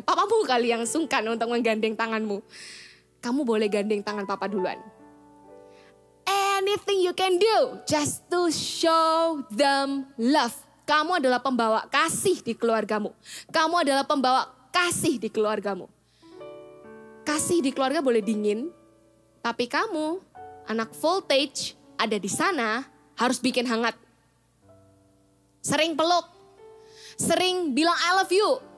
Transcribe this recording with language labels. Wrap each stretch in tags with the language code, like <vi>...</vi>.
<id>Papamu kali yang sungkan untuk menggandeng tanganmu. Kamu boleh gandeng tangan papa duluan.</id> <en>Anything you can do just to show them love.</en> <id>Kamu adalah pembawa kasih di keluargamu. Kamu adalah pembawa kasih di keluargamu. Kasih di keluarga boleh dingin, tapi kamu, anak voltage, ada di sana, harus bikin hangat. Sering peluk, sering bilang</id> <en>I love you.</en>